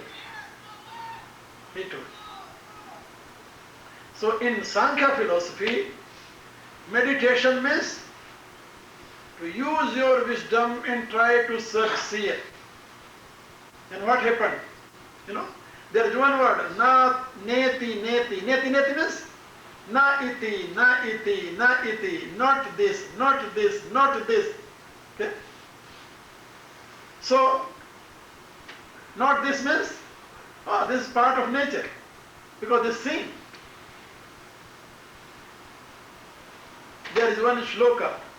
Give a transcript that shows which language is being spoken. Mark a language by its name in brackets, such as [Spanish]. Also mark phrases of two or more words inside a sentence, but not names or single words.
[English] He told. So in Sankhya philosophy, meditation means to use your wisdom and try to search seer. And what happened? There is one word, [Sanskrit] na neti neti. Neti neti [English] means [Sanskrit] na iti, na iti, na iti, [English] not this, not this, not this. Okay? So, not this means, this is part of nature, because this is seen. There is one shloka.